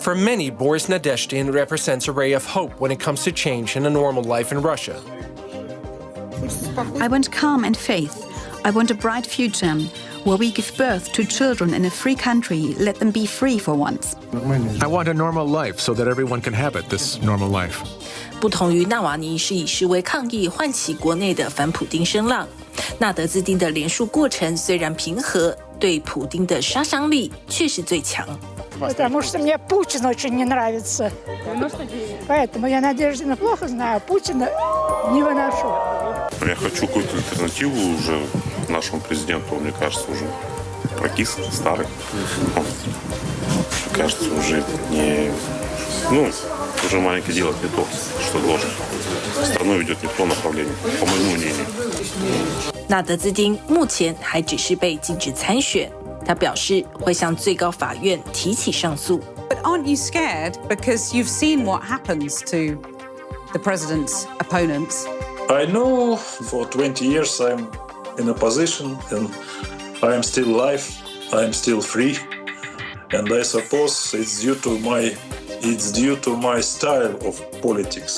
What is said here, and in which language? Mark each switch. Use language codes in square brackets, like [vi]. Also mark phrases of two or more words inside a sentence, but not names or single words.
[en] For many, Boris Nadezhdin represents a ray of hope when it comes to change in a normal life in Russia. I want calm and faith. I want a bright future where we give birth to children in a free country, let them be free for once. I want a normal life so that everyone can have it, this normal life. [zh] 不同于纳瓦尼是以示威抗议唤起国内的反普丁声浪，纳德兹丁的连署过程虽然平和，对普丁的杀伤力却是最强。 [ru] Потому что мне Путин очень не нравится. Поэтому я Надеждина плохо знаю, Путина не выношу. Я хочу какую-то альтернативу уже нашему президенту. Мне кажется, уже прокис, старый. Он, кажется, уже не... уже маленький делает не то, что должен. Страну ведет не в то направление, по моему мнению. [zh] 纳德兹丁目前还只是被禁止参选，他表示会向最高法院提起上诉。 [en] But aren't you scared because you've seen what happens to the president's opponents? I know for 20 years I'm in a position and I am still alive, I am still free, and I suppose it's due to my style of politics.